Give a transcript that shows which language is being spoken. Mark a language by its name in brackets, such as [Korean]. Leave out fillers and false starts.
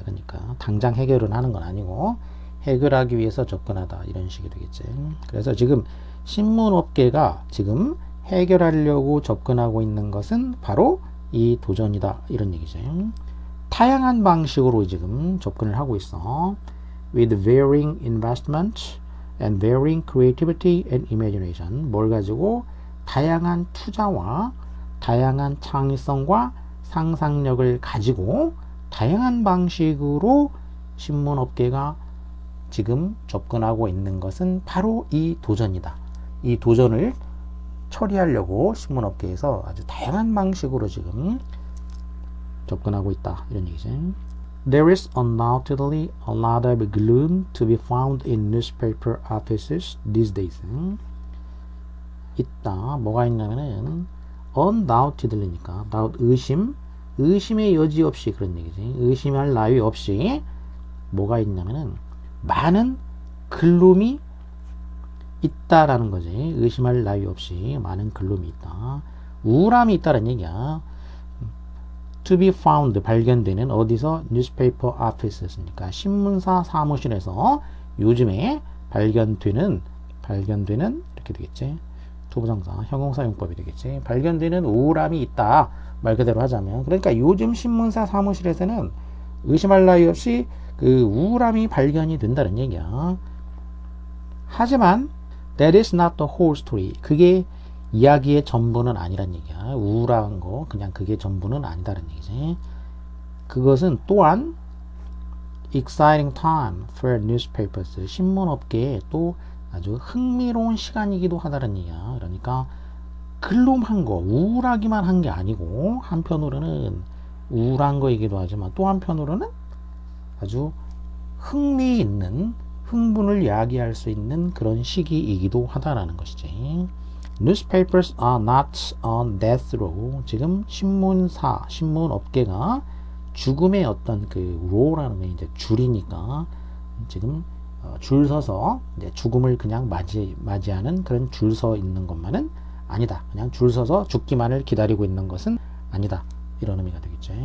[Korean] 그러니까 당장 해결은 하는 건 아니고 해결하기 위해서 접근하다, 이런 식이 되겠지. 그래서 지금 신문업계가 지금 해결하려고 접근하고 있는 것은 바로 이 도전이다, 이런 얘기죠. 다양한 방식으로 지금 접근을 하고 있어. [English] with varying investment and varying creativity and imagination. [Korean] 뭘 가지고 다양한 투자와 다양한 창의성과 상상력을 가지고 다양한 방식으로 신문업계가 지금 접근하고 있는 것은 바로 이 도전이다. 이 도전을 처리하려고 신문업계에서 아주 다양한 방식으로 지금 접근하고 있다, 이런 얘기지. [English] There is undoubtedly a lot of gloom to be found in newspaper offices these days. [Korean] 있다. 뭐가 있냐면은 undoubtedly니까 doubt, 의심의 여지 없이, 그런 얘기지. 의심할 나위 없이 뭐가 있냐면은 많은 글룸이 있다라는 거지. 의심할 나위 없이 많은 글룸이 있다. 우울함이 있다라는 얘기야. [English] to be found, [Korean] 발견되는, 어디서? [English] newspaper offices [Korean] 니까 신문사 사무실에서 요즘에 발견되는 이렇게 되겠지. 투부정사 형용사용법이 되겠지. 발견되는 우울함이 있다, 말 그대로 하자면. 그러니까 요즘 신문사 사무실에서는 의심할 나위 없이 그 우울함이 발견이 된다는 얘기야. 하지만 [English] that is not the whole story. [Korean] 그게 이야기의 전부는 아니란 얘기야. 우울한 거 그냥 그게 전부는 아니다는 얘기지. 그것은 또한 [English] exciting time for newspapers, [Korean] 신문업계에 또 아주 흥미로운 시간이기도 하다는 얘기야. 그러니까 글룸한 거, 우울하기만 한 게 아니고 한편으로는 우울한 거이기도 하지만 또 한편으로는 아주 흥미있는, 흥분을 야기할 수 있는 그런 시기이기도 하다라는 것이지. [English] Newspapers are not on death row. [Korean] 지금 신문업계가 죽음의 어떤 그 row라는 게 이제 줄이니까 지금 줄 서서 이제 죽음을 그냥 맞이하는 그런 줄 서 있는 것만은 아니다. 그냥 줄 서서 죽기만을 기다리고 있는 것은 아니다. 이런 의미가 되겠죠.